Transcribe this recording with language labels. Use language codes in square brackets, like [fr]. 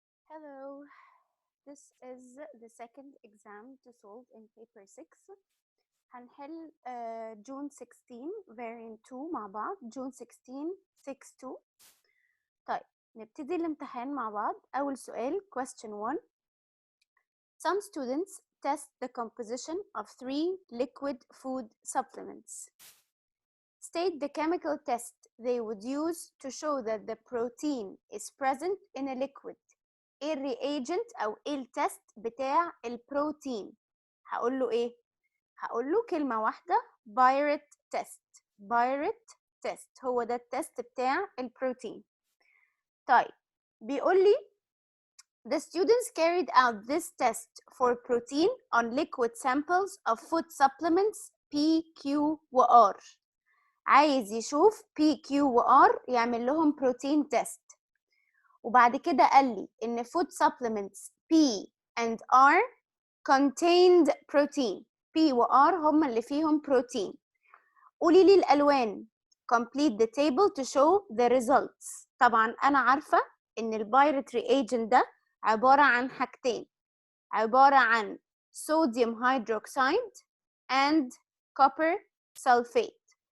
[en] Hello, this is the second exam to solve in paper 6. [ar] هنحل [en] June 16 variant 2 [ar] مع بعض. [en] June 16 6-2. [ar] طيب نبتدي الامتحان مع بعض. أول سؤال [en] question 1. Some students test the composition of 3 liquid food supplements. State the chemical test they would use to show that the protein is present in a liquid. [ar] ايه الرياجنت او ايه التست بتاع البروتين؟ هقول له ايه؟ هقول له كلمه واحده بايرت تيست. بايرت تيست هو ده التست بتاع البروتين. طيب بيقول لي [en] the students carried out this test for protein on liquid samples of food supplements P, Q و R. [ar] عايز يشوف P, Q و R يعمل لهم بروتين تيست. وبعد كده قال لي إن [en] food supplements P and R contained protein. [ar] P و R هما اللي فيهم بروتين. قولي لي الألوان. [en] Complete the table to show the results. [ar] طبعا أنا عارفة إن البايرت reagent ده عبارة عن حاجتين. عبارة عن [en] sodium hydroxide and copper sulfate.